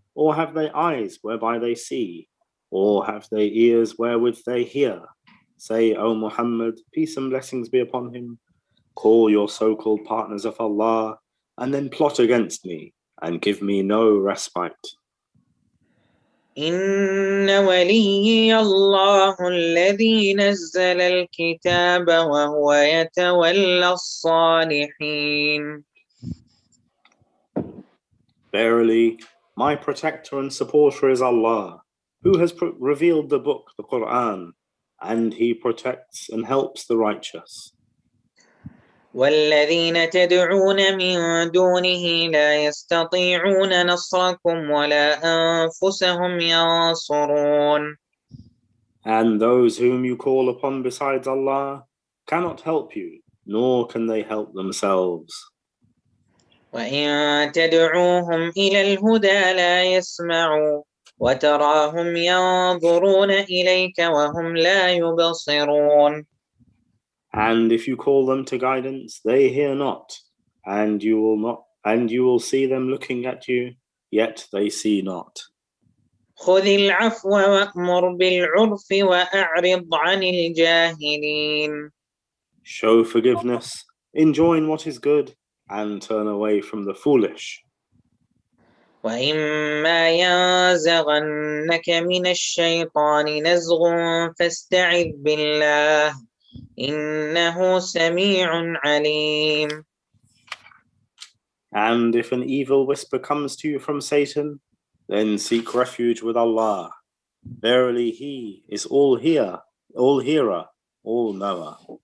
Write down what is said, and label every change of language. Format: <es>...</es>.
<en>Or have they eyes whereby they see? Or have they ears wherewith they hear? Say, O Muhammad, peace and blessings be upon him, call your so-called partners of Allah, and then plot against me, and give me no respite.</en> <ar>إن وليي الله الذي نزل الكتاب وهو يتولى الصالحين.</ar> <en>Verily, my protector and supporter is Allah, who has revealed the book, the Qur'an, and he protects and helps the righteous.</en> <ar>والذين تدعون من دونه لا يستطيعون نصركم ولا أنفسهم ينصرون.</ar> <en>And those whom you call upon besides Allah cannot help you, nor can they help themselves.</en> <ar>وإن تدعوهم إلى الهدى لا يسمعوا وتراهم ينظرون إليك وهم لا يبصرون.</ar> <en>And if you call them to guidance, they hear not, and you will see them looking at you, yet they see not.</en> <ar>خذ العفو وأمر بالعرف وأعرض عن الجاهلين.</ar> <en>Show forgiveness, enjoin what is good, and turn away from the foolish.</en> <ar>وإما ينزغنك من الشيطان نزغ فاستعذ بالله إنه سميع عليم.</ar> <en>And if an evil whisper comes to you from Satan, then seek refuge with Allah. Verily, He is all hearer, all knower.</en>